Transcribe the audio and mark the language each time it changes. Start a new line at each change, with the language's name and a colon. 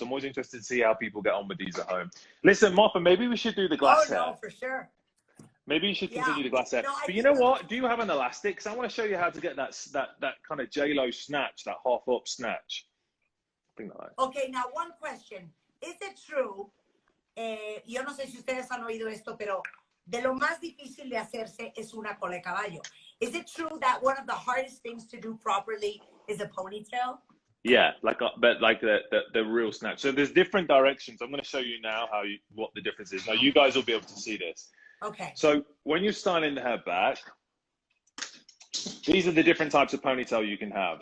English: I'm always interested to see how people get on with these at home. Listen, Martha, maybe we should do the glass hair. Oh, no, for sure. Maybe you should continue the glass hair. No, but you know what? Do you have an elastic? Because I want to show you how to get that kind of J-Lo snatch, that half-up snatch. Okay, now one question. Is it true?
Spanish: Yo no sé si ustedes han oído esto, pero de lo más difícil de hacerse es una cola de caballo.
English: Is it true that one of the hardest things to do properly is a ponytail? Yeah, but the real snatch. So there's different directions. I'm going to show you now what the difference is. Now you guys will be able to see this. Okay. So when you're styling the hair back, these are the different types of ponytail you can have.